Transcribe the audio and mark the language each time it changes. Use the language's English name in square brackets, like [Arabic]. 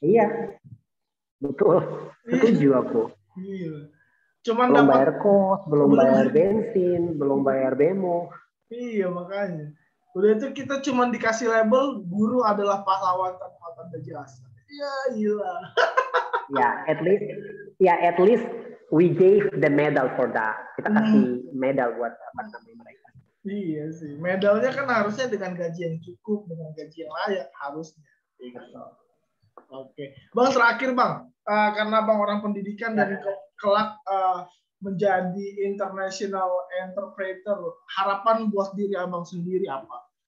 [Indonesian] Iya, betul. Setuju aku. Iya. Cuman belum bayar kos, belum bayar bensin, belum bayar bemo. Iya makanya. Udah itu kita cuma dikasih label guru adalah pahlawan tanpa tanda jasa. Ya gila. [English] At least we gave the medal for that. [Indonesian] Kita kasih medal buat mereka. Iya sih. Medalnya kan harusnya dengan gaji yang cukup, dengan gaji yang layak harusnya. Oke. Bang terakhir Bang, karena Bang orang pendidikan dan kelak menjadi international interpreter, harapan buat diri Abang sendiri apa?